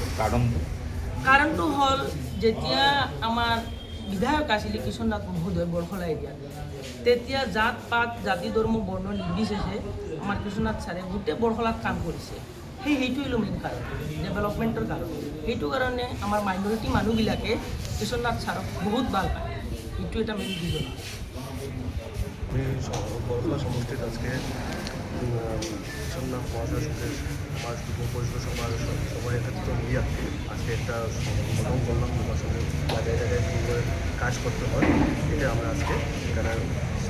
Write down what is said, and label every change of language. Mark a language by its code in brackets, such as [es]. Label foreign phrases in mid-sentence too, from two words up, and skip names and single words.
[as] কাৰণটো হ'ল, যেতিয়া আমাৰ বিধায়ক আছিলে কিশোৰনাথ মহোদয় বৰখলা এৰিয়াত, তেতিয়া জাত পাত জাতি ধৰ্ম বৰ্ণ নিৰ্বিশেষে আমাৰ কিশোৰনাথ ছাৰে গোটেই বৰখলাত কাম কৰিছে। সেইটো হ'ল মেইন কাৰণ, ডেভেলপমেণ্টৰ কাৰণ। সেইটো কাৰণে আমাৰ মাইনৰিটি মানুহবিলাকে কিশোৰনাথ ছাৰক বহুত ভাল পায়। এইটো এটা [en] main reason. [bn] বরখলা সমষ্টিত আজকে কিশোরনাথ মহাশয়ের সঙ্গে আমার যুব পরিষদ সবাই একত্রিত হইয়া আজকে একটা সম্বোধন করলাম। তোমার সঙ্গে জায়গায় জায়গায় কীভাবে কাজ করতে হয়, এটা আমরা আজকে এখানে